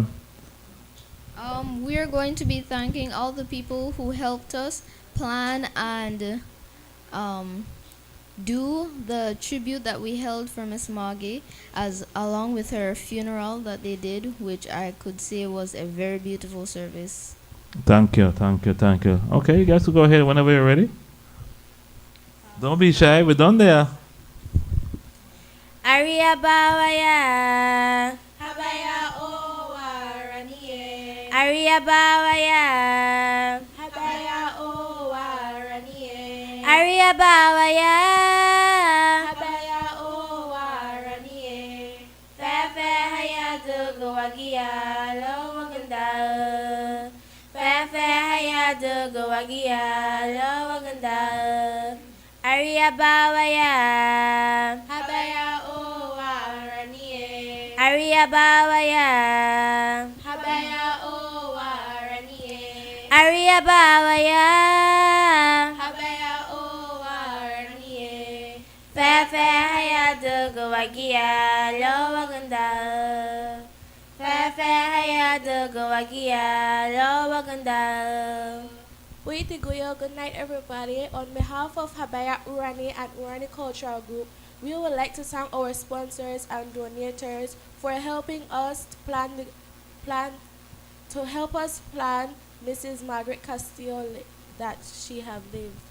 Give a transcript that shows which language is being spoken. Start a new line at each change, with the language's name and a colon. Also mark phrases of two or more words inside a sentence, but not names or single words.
English: We are going to be thanking all the people who helped us plan and do the tribute that we held for Miss Margie, along with her funeral that they did, which I could say was a very beautiful service. Thank you. Okay, you guys will go ahead whenever you're ready. Don't be shy, we're done there.
Garifuna: Aria Bawaya. Habaya o waraniye. Aria Bawaya. Habaya o waraniye. Aria Bawaya. Habaya o waraniye. Fefe hayatu gawagia lo maganda. Fefe Gowagia, Lawaganda, Aria Bawaya, Habaya o waranie. Aria Bawaya, Habaya o waranie. Aria Bawaya, Habaya o waranie. Fefe Hayadu Gowagia, Lawaganda, Fefe Hayadu Gowagia, Lawaganda. Buitiguyo,
English: good night everybody. On behalf of Habaya Urani and Urani Cultural Group, we would like to thank our sponsors and donators for helping us to plan to help us plan Mrs. Margaret Castillo that she have lived.